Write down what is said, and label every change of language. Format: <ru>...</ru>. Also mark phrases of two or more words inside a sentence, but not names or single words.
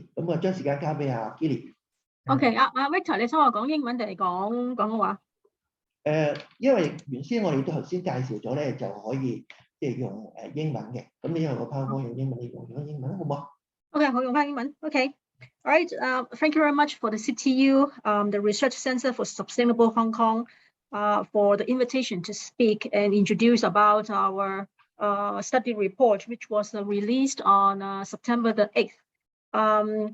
<yue>咁將時間交俾阿 Gilly。 OK，阿 Victor，你想我講英文定係講廣東話？因為原先我哋都頭先介紹咗咧，就可以即係用英文嘅。咁你因為個 PowerPoint 用英文，你用英文好唔好？ OK， 好，用翻英文。OK。</yue> <en>All right, thank you very much for the CTU, the Research Center for Sustainable Hong Kong, for the invitation to speak and introduce about our study report, which was released on September the 8th.</en>